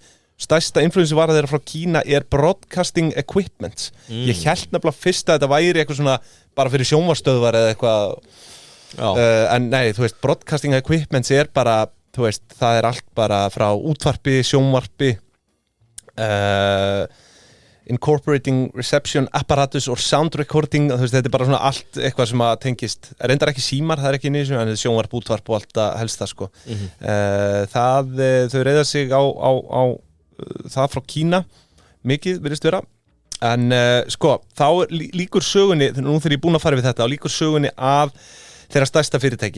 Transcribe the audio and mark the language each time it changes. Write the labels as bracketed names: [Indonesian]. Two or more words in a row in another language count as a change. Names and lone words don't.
[Icelandic] Stærsta influensivara þeirra frá Kína er [English] broadcasting equipment. [Icelandic] Ég held nefnilega fyrst að þetta væri eitthvað svona bara fyrir sjónvarsstöðvar eða eitthvað en nei, þú veist, [English] broadcasting equipment [Icelandic] er bara, þú veist, það er allt bara frá útvarpi, sjónvarpi [English] incorporating reception apparatus or sound recording, [Icelandic] þú veist, þetta er bara svona allt eitthvað sem að tengist, reyndar ekki símar, það er ekki nýjum, en sjónvarp, útvarp og allt það helst það sko. Þau reiða sig á það frá Kína mikið virðist vera en sko, þá líkur sögunni nú þegar ég er búin að fara við þetta, þá líkur sögunni af þeirra stærsta fyrirtæki.